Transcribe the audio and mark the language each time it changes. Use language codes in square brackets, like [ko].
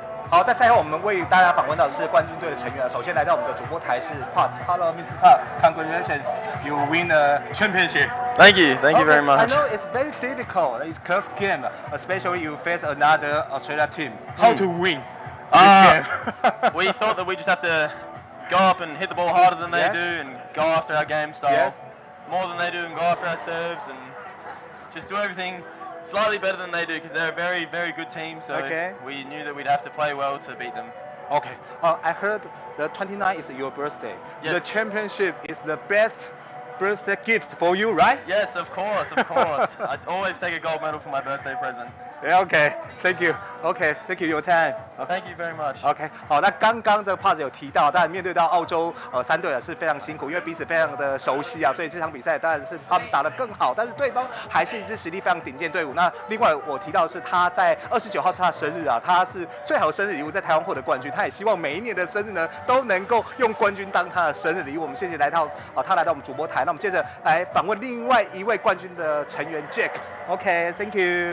[zh] 好，在赛后我们为大家访问到的是冠军队的成员。首先来到我们的主播台是 Paz。 [en] Hello, Mr. Paz. Congratulations, you win the championship. Thank you very much. I know it's very difficult. It's close game, especially you face another Australia team. How to win this game? We thought that we just have to go up and hit the ball harder than they do, and go after our game style more than they do, and go after our serves, and just do everything slightly better than they do, because they're a very, very good team. So we knew that we'd have to play well to beat them. Okay. I heard the 29th is your birthday. Yes. The championship is the best birthday gift for you, right? Yes, of course, of course. I'd always take a gold medal for my birthday present. Yeah, okay. Thank you. Okay, thank you your time. Thank you very much. [zh] OK， 好，那刚刚这个 Paz 有提到，当然面对到澳洲3队是非常辛苦，因为彼此非常的熟悉所以这场比赛当然是他们打得更好，但是对方还是一支实力非常顶尖队伍。那另外我提到的是他在29号是他的生日他是最好的生日礼物在台湾获得冠军，他也希望每一年的生日呢都能够用冠军当他的生日礼物。我们谢谢他来到我们主播台，那我们接着来访问另外一位冠军的成员 Jack。OK， [en] Thank you.